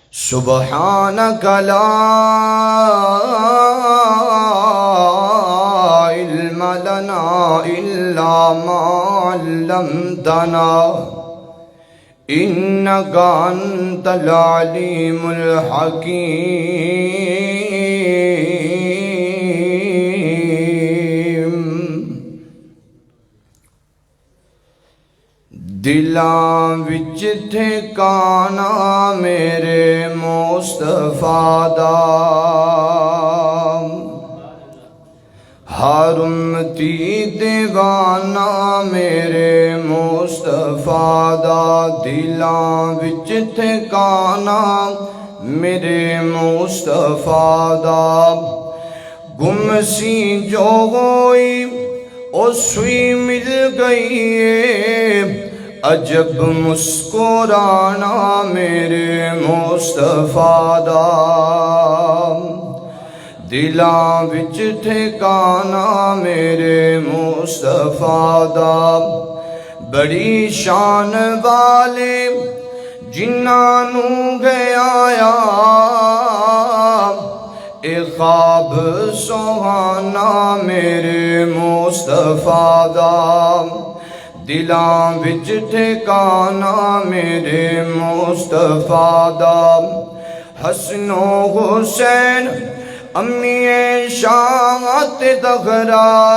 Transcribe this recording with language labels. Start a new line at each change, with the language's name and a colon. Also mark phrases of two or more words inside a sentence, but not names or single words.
Arabic: سبحانك لا علم لنا إلا ما علمتنا إنك أنت العليم الحكيم۔
Punjabi: دلاں وچ ٹھکانا میرے مصطفیٰ دا، ہر امتی دیوانہ میرے مصطفیٰ دا، دلاں وچ ٹھکانا میرے مصطفیٰ دا، گم سی جو ہوئی او سوئی مل گئی ہے، عجب مسکرانا میرے مصطفیٰ دا، دلاں وچ ٹھکانا میرے مصطفیٰ دا، بڑی شان والے جنہاں نو گیا اے خواب سہانا میرے مصطفیٰ دا، دلاں وچ ٹھکانا میرے مصطفیٰ دا، حسن و حسین امی شاعت دغرا،